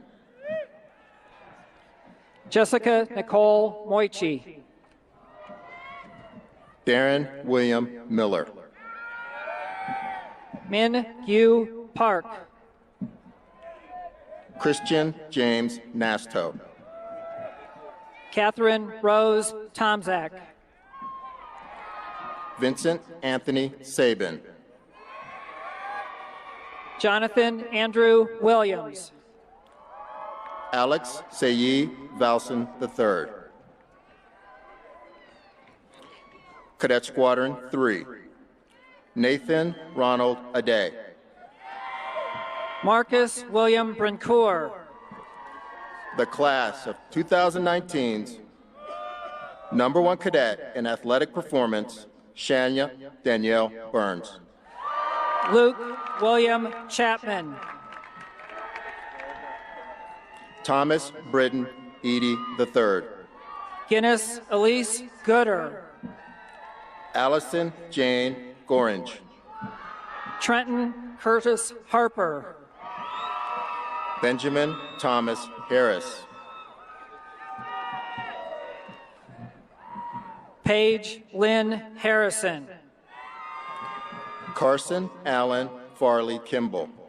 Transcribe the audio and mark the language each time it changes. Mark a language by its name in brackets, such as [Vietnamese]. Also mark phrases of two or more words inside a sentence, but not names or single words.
[English] Jessica Nicole Moichi. Darren William Miller. Min Yu Park. Christian James Nasto. Catherine Rose Tomzak. Vincent Anthony Sabin. Jonathan Andrew Williams. Alex Sayi Valson III. Cadet Squadron 3. Nathan Ronald Ade. Marcus William Brincourt. The class of 2019's #1 cadet in athletic performance, Shania Danielle Burns. Luke William Chapman. Thomas Britton Edie III. Guinness Elise Gooder. Allison Jane Gorange. Trenton Curtis Harper. Benjamin Thomas Harris. Paige Lynn Harrison. Carson Allen Farley Kimball.